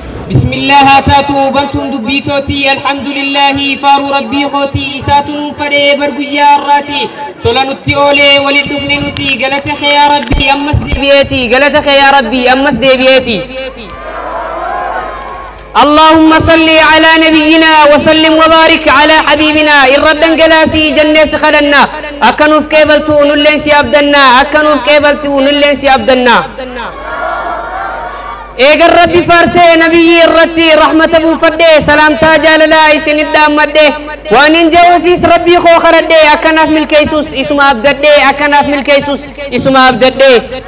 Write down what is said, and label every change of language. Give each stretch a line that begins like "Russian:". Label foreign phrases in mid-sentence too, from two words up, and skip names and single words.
Arabic: بسم الله
Oromo: haa taatu, bantuun dubbii tooti. Alhamdulillahi, faaruu Rabbii kooti. Isaatu nuun fadhee bar guyyaa har'aati. Tola nutti oolee, walit dhufne nuti. Galata kee yaa Rabbi, ammas deebi'eeti. Galata kee yaa Rabbi, ammas deebi'eeti.
Arabic: اللهم صل على نبينا وسلم وبارك على حبيبنا.
Oromo: Irra dhangalaasaa jennee si kadhanna. Akka nuuf qeebaltu nulleen si abdanna. Akka nuuf qeebaltu nulleen si abdanna. Eegan Rabbi faarsee nabiyyi irratti rahmata buufadhee salaamtaa jaalalaa isinit dhaammadhee waan hin je'uufis Rabbii koo kadhadhee akkanaaf milkeessus isuma abdadhee akkanaaf milkeessus isuma abdadhee.